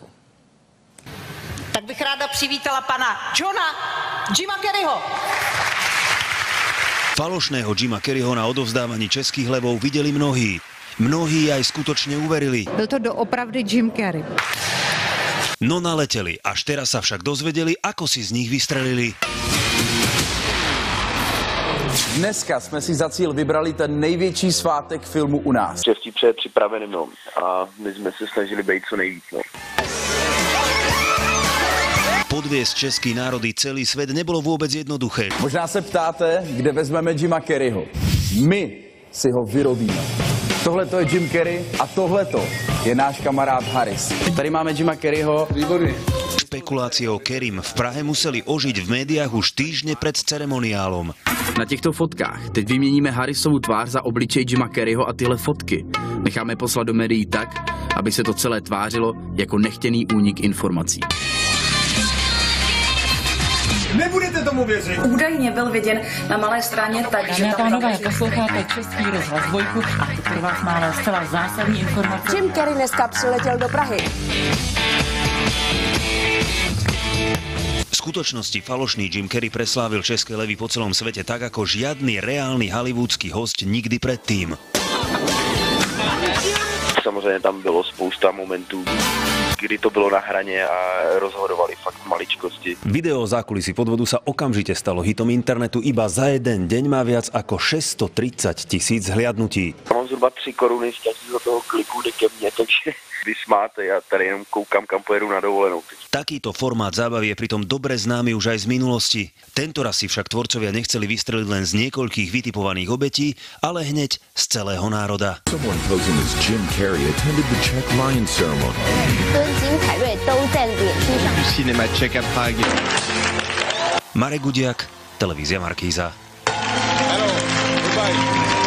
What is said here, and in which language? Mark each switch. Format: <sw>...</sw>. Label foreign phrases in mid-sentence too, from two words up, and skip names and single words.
<cs>Tak bych ráda přivítala pana Jima Carreyho.</cs> <sk>Falošného Jima Carreyho na odovzdávaní Českých levov videli mnohí. Mnohí aj skutočne uverili.</sk> <cs>Byl to doopravdy Jim Carrey.</cs> <sk>No naleteli, až teraz sa však dozvedeli, ako si z nich vystrelili.</sk> <cs>Dneska jsme si za cíl vybrali ten největší svátek filmu u nás. Štěstí přeje připraveným, no. A my jsme se snažili být co nejvíc, no.</cs> <sk>Podviesť český národ i celý svet nebolo vôbec jednoduché.</sk> <cs>Možná se ptáte, kde vezmeme Jima Carreyho. My si ho vyrobíme. Tohle to je Jim Carrey a tohleto je náš kamarád Harris. Tady máme Jima Carreyho. Výborný.</cs> <sk>Špekulácie o Carreym v Prahe museli ožiť v médiách už týždne pred ceremoniálom.</sk> <cs>Na těchto fotkách teď vyměníme Harrisovu tvář za obličej Jima Carreyho a tyhle fotky necháme poslat do médií tak, aby se to celé tvářilo jako nechtěný únik informací. Nebudete tomu věřit. Údajně byl viděn na Malé Straně, takže Dámy a pánové, posloucháte Český rozhlas Dvojku a teď pro vás máme zcela zásadní informace. Jim Carrey dneska přiletěl do Prahy.</cs> <sk>V skutočnosti falošný Jim Carrey preslávil české levy po celom svete tak, ako žiadny reálny hollywoodský host nikdy predtým.</sk> <cs>Samozřejmě tam bylo spousta momentů, kdy to bylo na hraně a rozhodovali fakt maličkosti.</cs> <sk>Video o zákulisí podvodu sa okamžite stalo hitom internetu. Iba za jeden deň má viac ako 630 000 zhliadnutí.</sk> <cs>Mám zhruba 3 koruny z každého toho kliku jde ke mně, takže vysmáte, já tady jenom koukám, kam pojedu na dovolenou.</cs> <sk>Takýto formát zábavy je pritom dobre známy už aj z minulosti. Tentoraz si však tvorcovia nechceli vystreliť len z niekoľkých vytipovaných obetí, ale hneď z celého národa.</sk> <en>Someone posing as Jim Carrey attended the Czech Lion ceremony.</en> <zh>跟金凯瑞都在脸书上。</zh> <fr>Cinéma Czech à Prague.</fr> <sk>Marek Gudiak, televízia Markíza.</sk> <en>Hello, goodbye.</en>